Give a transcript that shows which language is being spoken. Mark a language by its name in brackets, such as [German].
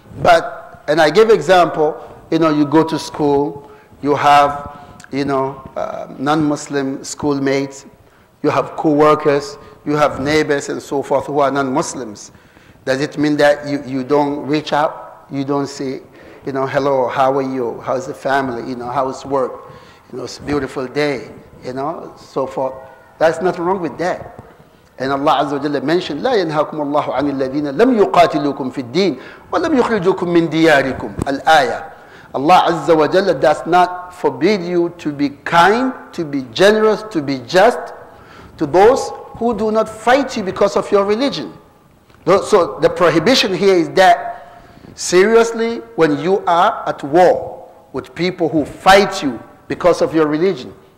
[English] But, and I give example, you go to school, you have, non-Muslim schoolmates, you have co-workers, you have neighbors and so forth who are non-Muslims. Does it mean that you don't reach out? You don't say, hello, how are you? How's the family? How's work? It's a beautiful day, so forth. That's nothing wrong with that. And Allah Azza wa Jalla mentioned, [Arabic] لا ينهاكم الله عن الذين لم يقاتلوكم في الدين ولم يخرجوكم من دياركم. Al-ayah. [English] Allah Azza wa Jalla does not forbid you to be kind, to be generous, to be just to those who do not fight you because of your religion. So the prohibition here is that, seriously, when you are at war with people who fight you because of your religion,